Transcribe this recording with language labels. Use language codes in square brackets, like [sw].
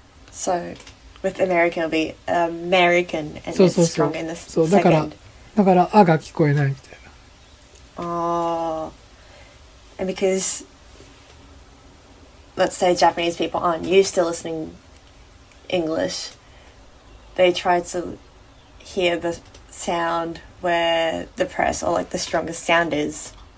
[en] So with American, it'll be American and it's strong in the second. [ja] そうだからあが聞こえないみたいな。 [en] And because let's say Japanese people aren't used to listening English, they try to hear the sound where the press or like the strongest sound is.